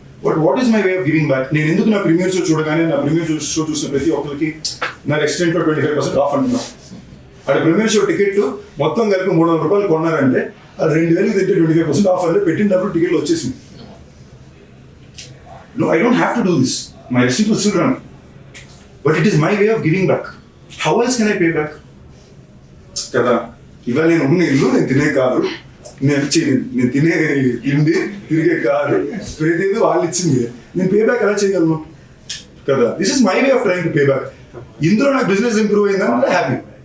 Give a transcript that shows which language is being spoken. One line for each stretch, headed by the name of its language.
English: But what is my way of giving back?
Telugu: నేను ఎందుకు నా ప్రీమియర్ షో చూడగానే నా ప్రీమియర్ షో చూసిన ప్రతి ఒక్కరికి నా రెస్టారెంట్లో 25% ఆఫ్ అంటున్నాను. అక్కడ ప్రీమియర్ షో టికెట్ మొత్తం కలిపి 300 రూపాయలు కొన్నారంటే అది 2,000 తింటే 25% ఆఫ్ అంటే పెట్టినప్పుడు టికెట్లు వచ్చేసింది.
English: No, I don't have to do this. My receipt will still run. But it is my way of giving back. How else can I pay back?
Telugu: కదా, ఇవాళ నేను ఉన్న ఇల్లు, నేను తినే కారు, నేను తినే తిండి, తిరిగే కారు, ప్రతిదీ వాళ్ళు ఇచ్చింది, నేను పే బ్యాక్ ఎలా చేయగలను కదా?
English: This is my way of trying to pay back.
Telugu: ఇందులో నాకు బిజినెస్ ఇంప్రూవ్ అయిందంటే హ్యాపీ.